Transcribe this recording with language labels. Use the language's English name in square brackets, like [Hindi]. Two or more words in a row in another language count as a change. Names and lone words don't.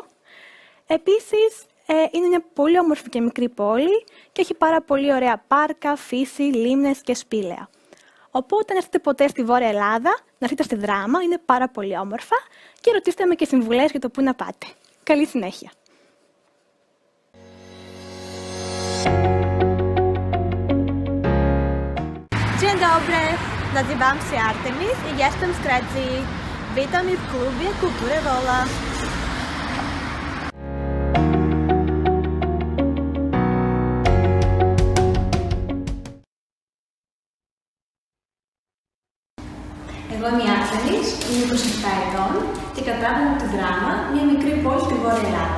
[Greek] Επίσης, είναι μια πολύ όμορφη και μικρή πόλη και έχει πάρα πολύ ωραία πάρκα, φύση, λίμνες και σπήλαια. Οπότε, αν έρθετε ποτέ στη Βόρεια Ελλάδα, να έρθετε στη Δράμα, είναι πάρα πολύ όμορφα και ρωτήστε με και συμβουλές για το πού να πάτε. Καλή συνέχεια! [Polish] Dzień dobry, nazywam się Artemis i jestem z Grecji. Witam w klubie Kultury Wola. [Greek] Εγώ είμαι η Άρτεμις, είμαι 27 ετών και κατάγομαι από τη Δράμα, μια μικρή πόλη στη Βόρεια Ελλάδα.